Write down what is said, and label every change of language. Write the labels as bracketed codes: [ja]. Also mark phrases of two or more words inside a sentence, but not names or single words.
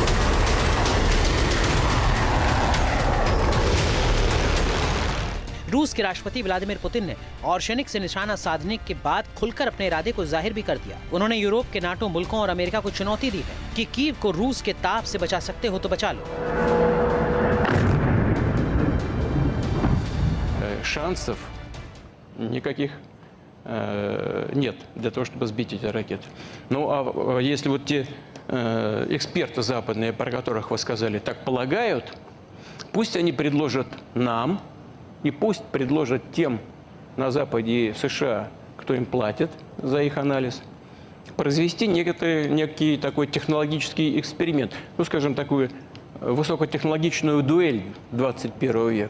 [hi] रूस के राष्ट्रपति व्लादिमीर पुतिन ने ऑर्शनिक से निशाना साधने के बाद खुलकर अपने इरादे को जाहिर भी कर दिया। उन्होंने यूरोप के नाटो मुल्कों और अमेरिका को चुनौती दी है कि कीव को रूस के ताप से बचा सकते हो तो बचा लो। [ru] Шансов никаких нет для того, чтобы сбить эти ракеты. Ну, а если вот те эксперты западные, про которых вы сказали, так полагают, пусть они предложат нам, и пусть предложат тем на Западе и в США, кто им платит за их анализ, произвести некий такой технологический эксперимент, ну, скажем, такую высокотехнологичную дуэль 21 века.